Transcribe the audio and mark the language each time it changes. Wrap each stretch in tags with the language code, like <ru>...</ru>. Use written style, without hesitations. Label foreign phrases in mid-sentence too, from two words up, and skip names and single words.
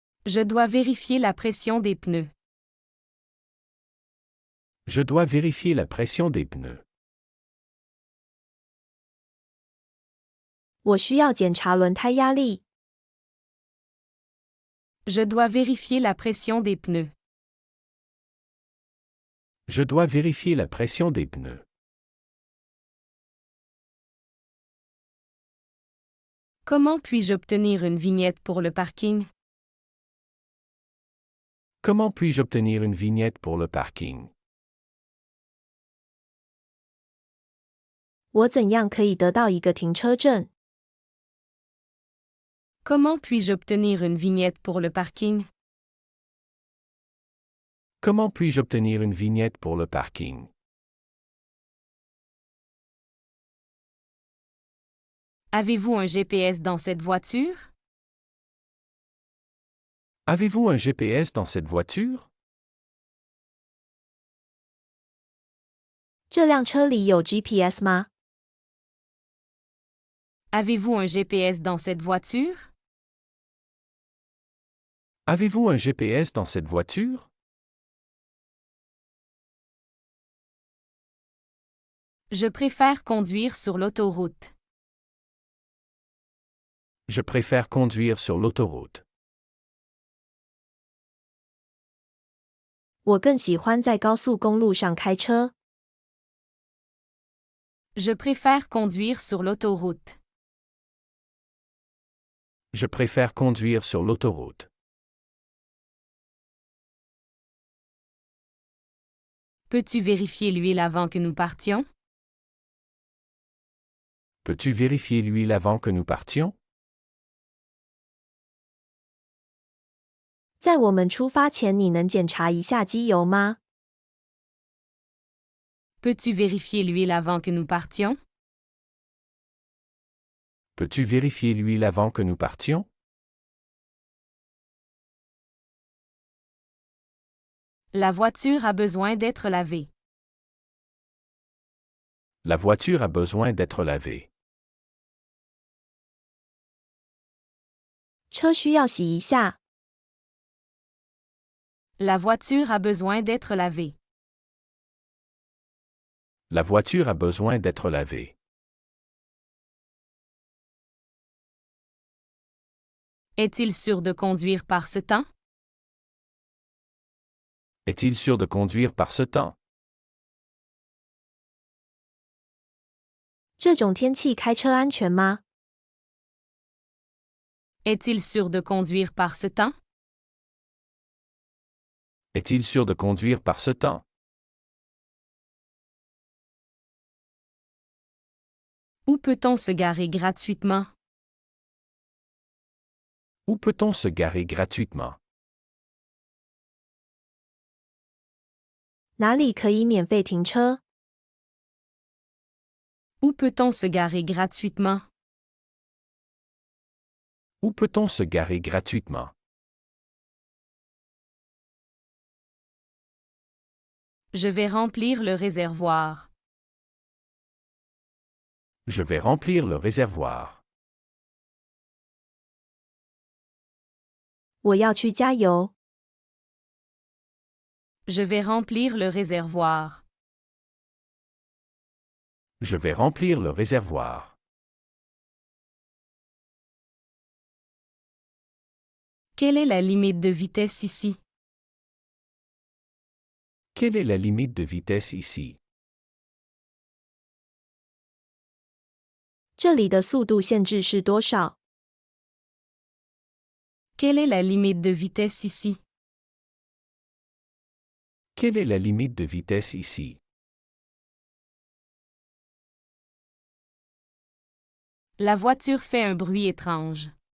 <fr>Je dois vérifier la pression des pneus. Je dois vérifier la pression des pneus.</fr> <zh>我需要检查轮胎压力。</zh> <fr>Je dois vérifier la pression des pneus. Je dois vérifier la pression des pneus. Comment puis-je obtenir une vignette pour le parking? Comment puis-je obtenir une vignette pour le parking?</fr> <zh>我怎样可以得到一个停车证？</zh> <fr>Comment puis-je obtenir une vignette pour le parking? Comment puis-je obtenir une vignette pour le parking? Avez-vous un GPS dans cette voiture? Avez-vous un GPS dans cette voiture?</fr> <zh>这辆车里有 GPS 吗？</zh> <fr>Avez-vous un GPS dans cette voiture? Avez-vous un GPS dans cette voiture? Je préfère conduire sur l'autoroute. Je préfère conduire sur l'autoroute.</fr> <zh>我更喜欢在高速公路上开车。</zh> <fr>Je préfère conduire sur l'autoroute. Je préfère conduire sur l'autoroute. Peux-tu vérifier l'huile avant que nous partions? Peux-tu vérifier l'huile avant que nous partions?</fr> <zh>在我们出发前，你能检查一下机油吗？</zh> <fr>Peux-tu vérifier l'huile avant que nous partions? Peux-tu vérifier l'huile avant que nous partions? La voiture a besoin d'être lavée. La voiture a besoin d'être lavée.</fr> <zh>车需要洗一下。</zh> <fr>La voiture a besoin d'être lavée. La voiture a besoin d'être lavée. Est-il sûr de conduire par ce temps? Est-il sûr de conduire par ce temps?</fr> <zh>这种天气开车安全吗？</zh> <fr>Est-il sûr de conduire par ce temps? Est-il sûr de conduire par ce temps? Où peut-on se garer gratuitement? Où peut-on se garer gratuitement?</fr> <zh>哪里可以免费停车？</zh> <fr>Où peut-on se garer gratuitement? Où peut-on se garer gratuitement? Je vais remplir le réservoir. Je vais remplir le réservoir.</fr> <zh>我要去加油。</zh> <fr>Je vais remplir le réservoir. Je vais remplir le réservoir. Quelle est la limite de vitesse ici? Quelle est la limite de vitesse ici?</fr> <zh>这里的速度限制是多少？</zh> <fr>Quelle est la limite de vitesse ici? Quelle est la limite de vitesse ici? La voiture fait un bruit étrange.</fr>